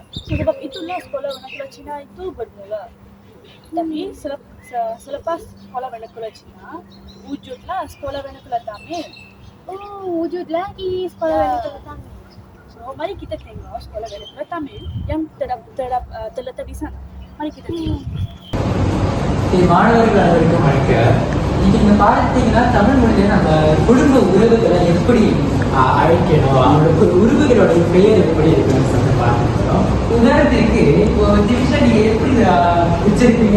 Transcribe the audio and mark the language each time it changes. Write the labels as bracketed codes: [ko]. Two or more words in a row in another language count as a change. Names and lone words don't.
[ms] Sebab itulah sekolah vernacular Cina itu bermula. Tapi selepas sekolah vernacular Cina, wujudlah sekolah vernacular Tamil. Oh, wujud lagi sekolah vernacular Tamil. So, mari kita tengok sekolah vernacular Tamil yang terletak di sana. Mari kita tengok. [ta] மாணவர்கள் அனைவருக்கும் வணக்கம். இன்னைக்கு இந்த பார்த்தீங்கன்னா தமிழ் மொழியில நம்ம குடும்ப உறவுகளை எப்படி அழைக்கணும், அவங்களோட உறவுகளோட பெயர் எப்படி இருக்குன்னு சொல்லி பார்த்துக்கிறோம். உதாரணத்திற்கு இப்போ திவிஷா நீங்க எப்படி உச்சரிப்பீங்க?